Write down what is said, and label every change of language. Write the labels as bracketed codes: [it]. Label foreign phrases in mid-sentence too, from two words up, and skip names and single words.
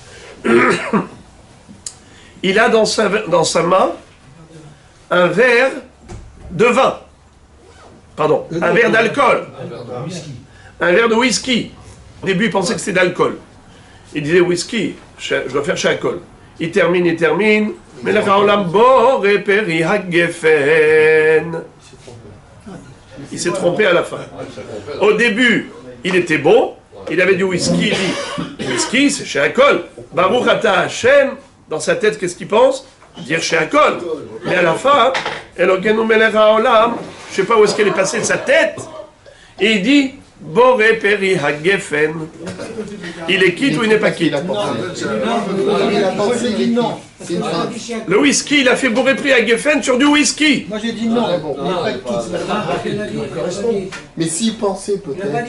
[fr] Il a dans sa main un verre de vin. Pardon, un verre d'alcool. Un verre de whisky. Au début, il pensait que c'était d'alcool. Il disait whisky, je dois faire Sheakol. Il termine. [he] מלך העולם בורא פרי הגפן. [fr] Il s'est trompé à la fin. Au début, il était bon. Il avait du whisky. Il dit whisky, c'est Sheakol. [he] ברוך אתה השם. [fr] Dans sa tête, qu'est-ce qu'il pense? Dire Sheakol. Mais à la fin, [he] אלוקינו מלך העולם. [fr] Je ne sais pas où est-ce qu'elle est passée de sa tête. Et il dit [he] בורא פרי הגפן. [fr] Il est quitte ou il n'est pas quitte? Le whisky, il a fait [he] בורא פרי הגפן [fr] sur du whisky. Moi j'ai dit non. Mais s'il pensait peut-être,